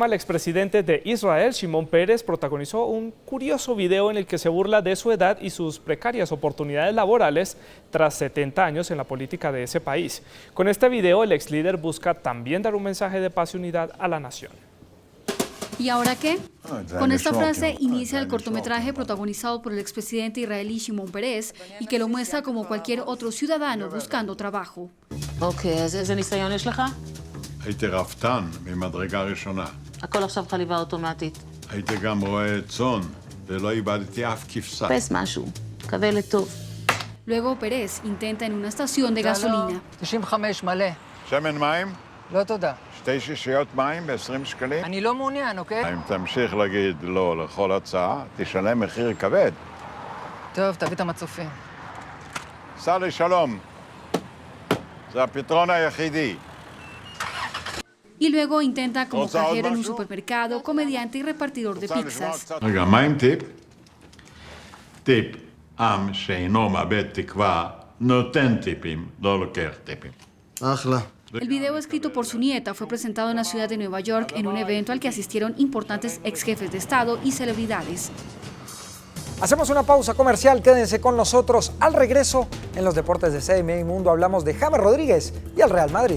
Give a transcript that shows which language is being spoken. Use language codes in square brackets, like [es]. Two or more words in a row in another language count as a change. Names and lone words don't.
[es] El expresidente de Israel, Shimon Peres, protagonizó un curioso video en el que se burla de su edad y sus precarias oportunidades laborales tras 70 años en la política de ese país. Con este video, el ex líder busca también dar un mensaje de paz y unidad a la nación. ¿Y ahora qué? Con esta frase inicia el cortometraje protagonizado por el expresidente israelí Shimon Peres y que lo muestra como cualquier otro ciudadano buscando trabajo. [he] איזה ניסיון יש לך? הייתי רפתן ממדרגה ראשונה. הכל עכשיו חליבה אוטומטית. הייתי גם רועה צאן ולא איבדתי אף כבשה. פס משהו, קווה לטוב. [es] Luego Peres intenta en una estación de gasolina. [he] 95 מלא. שמן מים? לא תודה. 2 שישיות מים ב-20 שקלים? אני לא מעוניין, אוקיי? אם תמשיך להגיד לא לכל הצעה, תשלם מחיר כבד. טוב, תביא את המצופים. סע לשלום. זה הפתרון היחידי. [es] Y luego intenta como cajero en un supermercado, comediante y repartidor de pizzas. [he] רגע, מה עם טיפ? טיפ, עם שאינו מאבד תקווה, נותן טיפים, לא לוקח טיפים. אחלה. [es] El video escrito por su nieta fue presentado en la ciudad de Nueva York en un evento al que asistieron importantes ex jefes de Estado y celebridades. Hacemos una pausa comercial, quédense con nosotros. Al regreso, en los deportes de CMI Mundo hablamos de James Rodríguez y el Real Madrid.